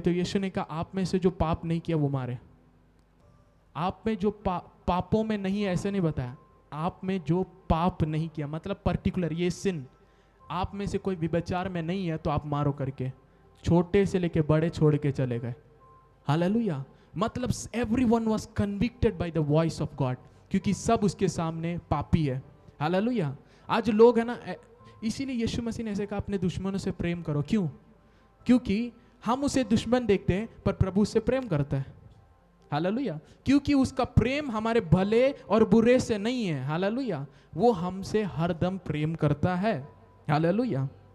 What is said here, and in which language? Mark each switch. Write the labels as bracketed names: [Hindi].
[Hindi] तो यीशु ने कहा आप में से जो पाप नहीं किया वो मारे। आप में जो पापों में नहीं है ऐसे नहीं बताया, आप में जो पाप नहीं किया, मतलब पर्टिकुलर ये सिन आप में से कोई व्यभिचार में नहीं है तो आप मारो करके। छोटे से लेके बड़े छोड़ के चले गए। हालेलुया। [English] मतलब everyone was convicted by the voice of God, [Hindi] क्योंकि सब उसके सामने पापी है। हालेलुया। आज लोग है ना, इसीलिए यीशु मसीह ने ऐसे कहा अपने दुश्मनों से प्रेम करो। क्यों? क्योंकि हम उसे दुश्मन देखते हैं पर प्रभु उससे प्रेम करता है। हालेलुया। क्योंकि उसका प्रेम हमारे भले और बुरे से नहीं है। हालेलुया। वो हमसे हरदम प्रेम करता है। हालेलुया।